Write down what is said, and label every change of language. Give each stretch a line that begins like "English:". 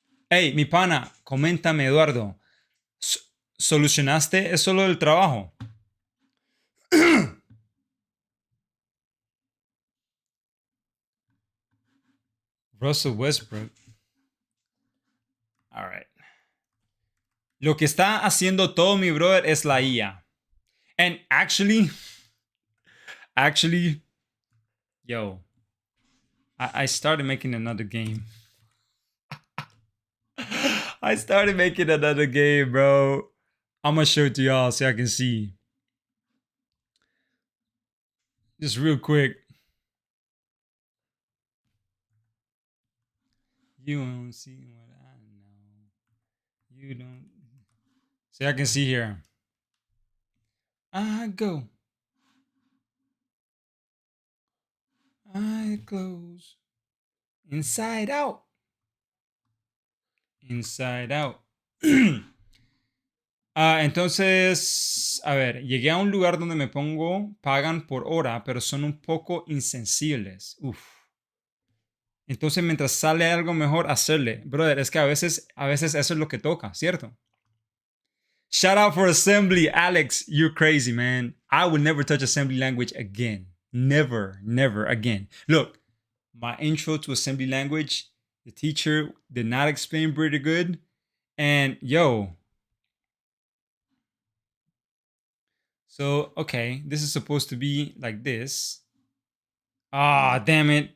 Spanish: Hey, mi pana, coméntame, Eduardo. ¿Solucionaste eso lo del trabajo?
English: Russell Westbrook. All right.
Spanish: Lo que está haciendo todo mi brother es la IA.
English: And actually, yo, I started making another game. I started making another game, bro. I'm gonna show it to y'all so I can see. Just real quick. You don't see what I know. You don't. So I can see here. I go. I close. Inside out. Inside out.
Spanish: Entonces, a ver, llegué a un lugar donde me pongo, pagan por hora, pero son un poco insensibles. Uf. Entonces, mientras sale algo mejor, hacerle. Brother, es que a veces eso es lo que toca, ¿cierto?
English: Shout out for assembly, Alex. You're crazy, man. I will never touch assembly language again. Never, never again. Look, my intro to assembly language, the teacher did not explain pretty good. And yo, so okay, this is supposed to be like this. Ah, damn it.